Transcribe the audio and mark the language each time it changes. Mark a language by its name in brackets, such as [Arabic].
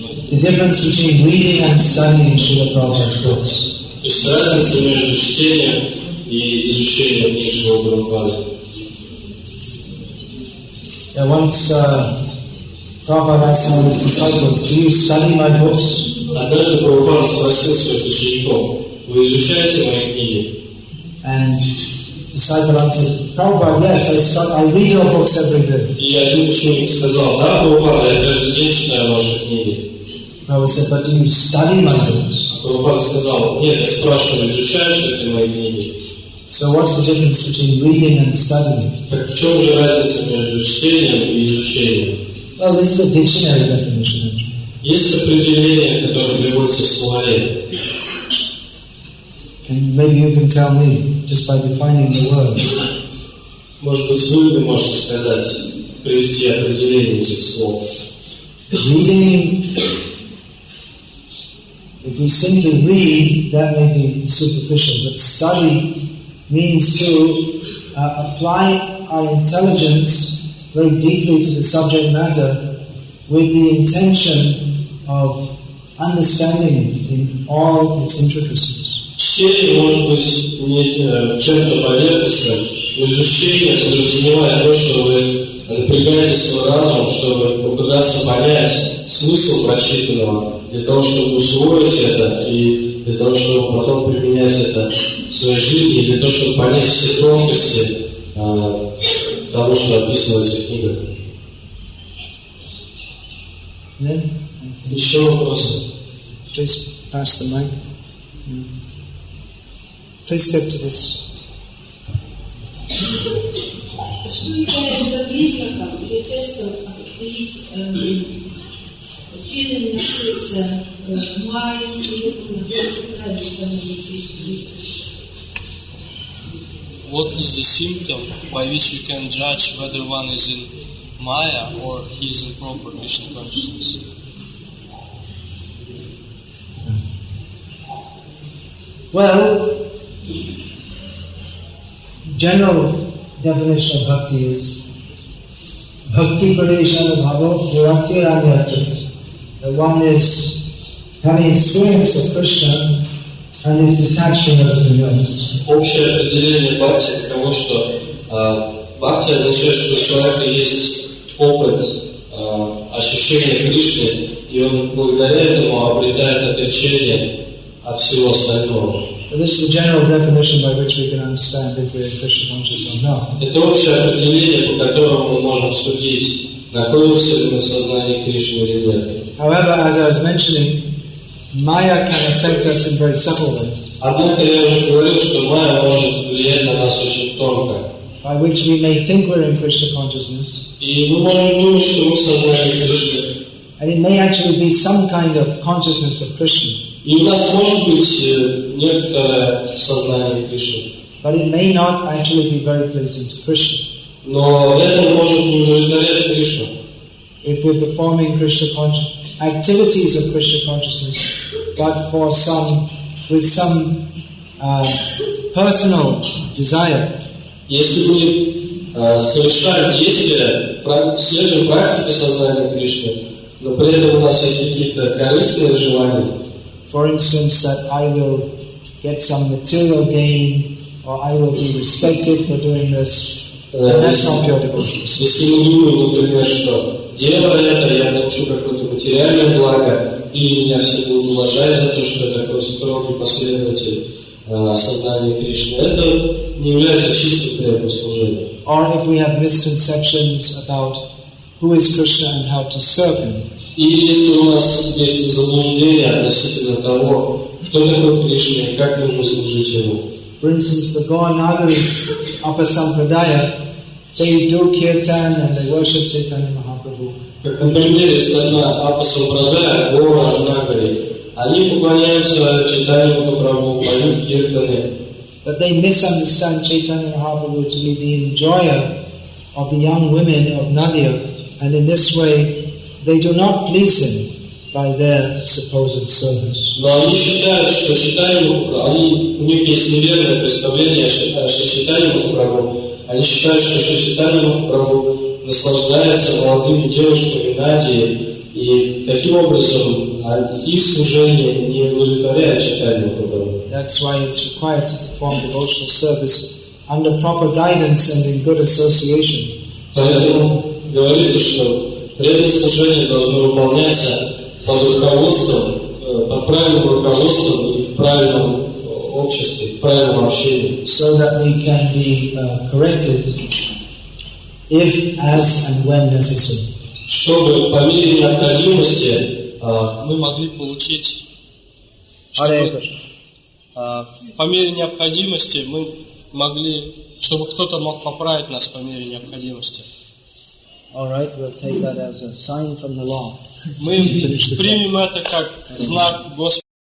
[English] The difference between reading and studying Srila Prabhupada's books. [Russian] То есть разница между чтением и изучением книг Шрила Прабхупады. [English] Once Prabhupada asked some of his disciples, do you study my books? [Russian] Однажды Прабхупада спросил своих учеников, вы изучаете мои книги? [English] And disciple answered, Prabhupada, yes, I read your books every day. [Russian] И один ученик сказал, да, Прабхупада, я каждый день читаю ваши книги. [English] Prabhupada said, but do you study my books? [Russian] Прабхупада сказал, нет, я спрашиваю, изучаешь ли ты мои книги? [English] So what's the difference between reading and studying? [Russian] Так в чем же разница между чтением и изучением? [English] Well, this is a dictionary definition. [Russian] Есть определение, которое приводится в словаре. [English] And maybe you can tell me, just by defining the words. [Russian] Может быть, вы можете сказать, привести определение этих слов. [English] Reading, if we simply read, that may be superficial, but study means to apply our intelligence very deeply to the subject matter with the intention of understanding it in all its intricacies. [Russian] Чтение может быть не чем-то поверхностным, но изучение подразумевает то, что вы напрягаете свой разум, чтобы попытаться понять смысл прочитанного, для того, чтобы усвоить это и для того, чтобы потом применять это в своей жизни, и для того, чтобы понять все тонкости того, что описано в этих книгах. Еще вопросы? [English] Please pass the mic. Please get to this. [Russian] Что является признаком или тестом определить, чьи находится майя или находится граница между близко? [English] What is the symptom by which you can judge whether one is in Maya or he is in proper Krishna consciousness? Well, general definition of bhakti is [Sanskrit] bhakti parishana bhava virakti ranyatra. [English] That one is having experience of Krishna and is detached from everything else. [Russian] Общее определение бхакти таково, что бхакти означает, что у человека есть опыт ощущения Кришны, и он благодаря этому обретает отречение от всего остального. [English] So this is the general definition by which we can understand if we are Krishna conscious or not. [Russian] Это общее определение, по которому мы можем судить, находимся ли мы в сознании Кришны или нет. [English] However, as I was mentioning, Maya can affect us in very subtle ways, [Russian] Однако я уже говорил, что Майя может влиять на нас очень тонко. [English] by which we may think we're in Krishna consciousness, [Russian] И мы можем думать, что мы в сознании Кришны, [English] And it may actually be some kind of consciousness of Krishna. [Russian] И у нас может быть некоторое сознание Кришны. [English] But it may not actually be very pleasing to Krishna. [Russian] Но это может не удовлетворять Кришну. [English] If we're performing Krishna activities of Krishna consciousness, but with some personal desire, [Russian] если мы совершаем действия, следуем практике сознания Кришны, но при этом у нас есть какие-то корыстные желания. [English] For instance, that I will get some material gain, or I will be respected for doing this, and that's not pure devotion. [Russian] Если мы думаем, например, что делая это, я получу какое-то материальное благо, или меня все будут уважать за то, что я такой строгий последователь сознания Кришны, это не является чистым преданным служением. [English] Or if we have misconceptions about who is Krishna and how to serve him. [Russian] И если у нас есть заблуждение относительно того, кто такой Кришна и как нужно служить ему. [English] For instance, the Gaur-Nagaris, Upper Sampradaya, they do kirtan and they worship Chaitanya Mahaprabhu. [Russian] Как, например, есть одна Апа Сампрадая, Гора Нагари. Они поклоняются Чайтанье Махапрабху, поют киртаны. [English] But they misunderstand Chaitanya Mahaprabhu to be the enjoyer of the young women of Nadia, and in this way they do not please him by their supposed service. [Russian] Но они считают, что у них есть неверное представление о Чайтанье Махапрабху. Они считают, что Чайтанье Махапрабху наслаждается молодыми девушками Надии, и таким образом их служение не удовлетворяет Чайтанье Махапрабху. [English] That's why it's required to perform devotional service under proper guidance and in good association. [Russian] Поэтому говорится, что преданное служение должно выполняться под руководством, под правильным руководством и в правильном обществе, в правильном общении. [English] So that we can be corrected if, as and when necessary. [Russian] Чтобы по мере необходимости мы могли получить, по мере необходимости мы могли, чтобы кто-то мог поправить нас по мере необходимости. [English] All right, we'll take that as a sign from the Lord. [Russian] Мы примем это как знак Господа.